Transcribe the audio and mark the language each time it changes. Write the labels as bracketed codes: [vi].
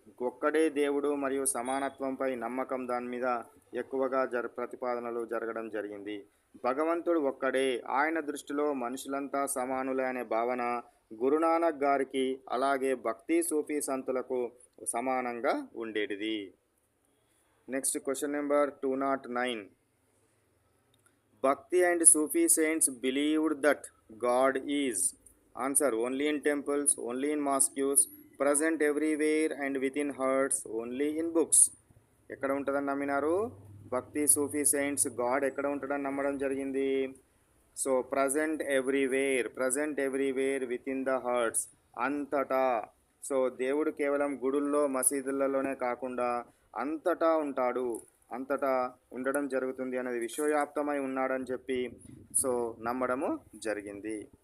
[te] ఒక్కడే దేవుడు మరియు సమానత్వంపై నమ్మకం, దాని మీద ఎక్కువగా ప్రతిపాదనలు జరగడం జరిగింది. భగవంతుడు ఒక్కడే, ఆయన దృష్టిలో మనుషులంతా సమానులే అనే భావన గురునానక్ గారికి అలాగే భక్తి సూఫీ సంతులకు సమానంగా ఉండేటిది. [en] Next question number 209. Bhakti and Sufi saints believed that God is. Answer: only in temples, only in mosques, present everywhere and within hearts, only in books. [te] ఎక్కడ ఉంటుందని నమ్మినారు? భక్తి సూఫీ సెయింట్స్ గాడ్ ఎక్కడ ఉంటుందని నమ్మడం జరిగింది? So [en] present everywhere with in the hearts, [te] అంతటా. So దేవుడు కేవలం గుడుల్లో, మసీదులలోనే కాకుండా అంతటా ఉంటాడు, అంతటా ఉండడం జరుగుతుంది అనేది, విశ్వవ్యాప్తమై ఉన్నాడని చెప్పి సో నమ్మడము జరిగింది.